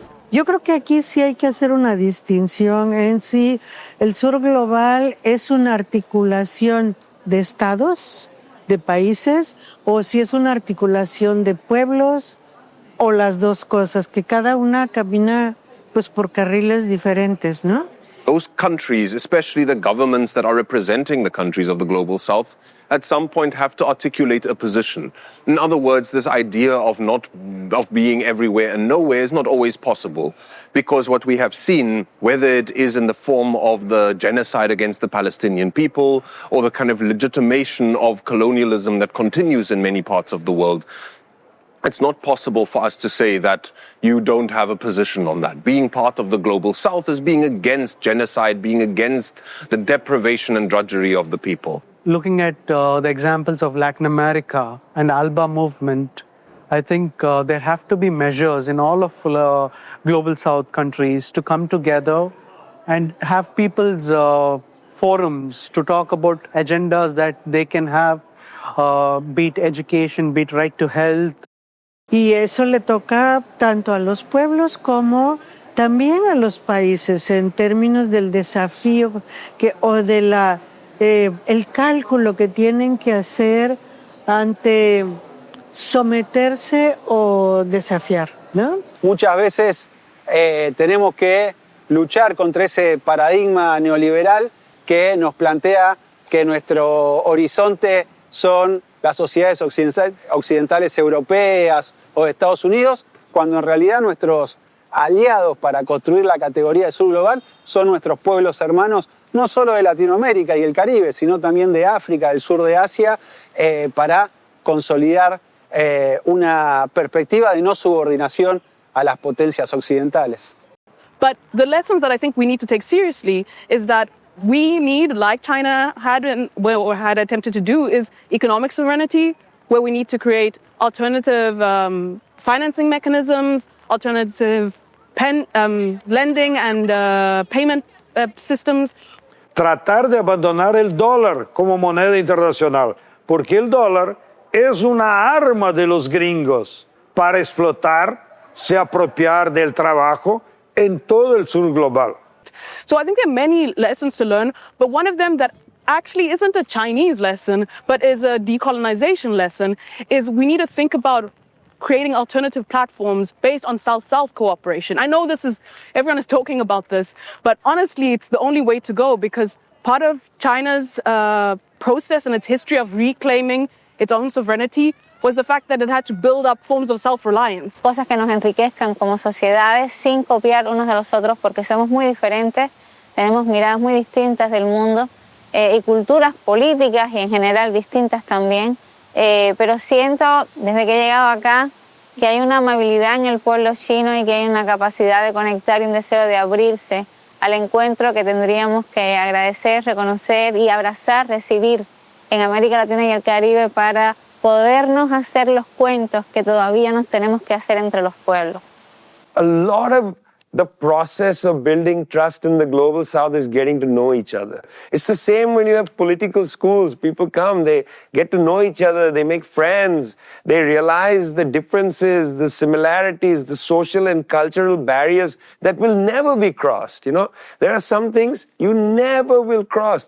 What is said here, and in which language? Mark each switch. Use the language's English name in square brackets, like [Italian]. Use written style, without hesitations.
[Spanish] Yo creo que aquí sí hay que hacer una distinción en sí. El sur global es una articulación de estados, de países, o si es una articulación de pueblos, o las dos cosas, que cada una camina pues por carriles diferentes, ¿no? [English] Those countries, especially the governments that are representing the countries of the global south, at some point have to articulate a position. In other words, this idea of being everywhere and nowhere is not always possible, because what we have seen, whether it is in the form of the genocide against the Palestinian people or the kind of legitimation of colonialism that continues in many parts of the world, it's not possible for us to say that you don't have a position on that. Being part of the global south is being against genocide, being against the deprivation and drudgery of the people. Looking at the examples of Latin America and ALBA movement, I think there have to be measures in all of global south countries to come together and have people's forums to talk about agendas that they can have, be it education, be it right to health. [Spanish] Y eso le toca tanto a los pueblos como también a los países en términos del desafío o de el cálculo que tienen que hacer ante someterse o desafiar, ¿no? Muchas veces tenemos que luchar contra ese paradigma neoliberal que nos plantea que nuestro horizonte son las sociedades occidentales europeas o de Estados Unidos, cuando en realidad nuestros aliados para construir la categoría de sur global son nuestros pueblos hermanos, no solo de Latinoamérica y el Caribe, sino también de África, del sur de Asia, para consolidar una perspectiva de no subordinación a las potencias occidentales. [English] But the lessons that I think we need to take seriously is that we need, like China had attempted to do, is economic sovereignty, where we need to create alternative financing mechanisms, alternative lending and payment systems. [Spanish] Tratar de abandonar el dólar como moneda internacional, porque el dólar es una arma de los gringos para explotar, se apropiar del trabajo en todo el sur global. [English] So I think there are many lessons to learn, but one of them that actually isn't a Chinese lesson, but is a decolonization lesson, is we need to think about creating alternative platforms based on South-South cooperation. I know everyone is talking about this, but honestly, it's the only way to go, because part of China's process and its history of reclaiming its own sovereignty was the fact that it had to build up forms of self-reliance. [Spanish] Cosas que nos enriquezcan como sociedades sin copiar unos de los otros, porque somos muy diferentes, tenemos miradas muy distintas del mundo y culturas políticas y en general distintas también. Pero siento, desde que he llegado acá, que hay una amabilidad en el pueblo chino y que hay una capacidad de conectar y un deseo de abrirse al encuentro que tendríamos que agradecer, reconocer y abrazar, recibir en América Latina y el Caribe para podernos hacer los cuentos que todavía nos tenemos que hacer entre los pueblos. [English] A lot of the process of building trust in the global south is getting to know each other. It's the same when you have political schools. People come, they get to know each other, they make friends, they realize the differences, the similarities, the social and cultural barriers that will never be crossed. You know, there are some things you never will cross.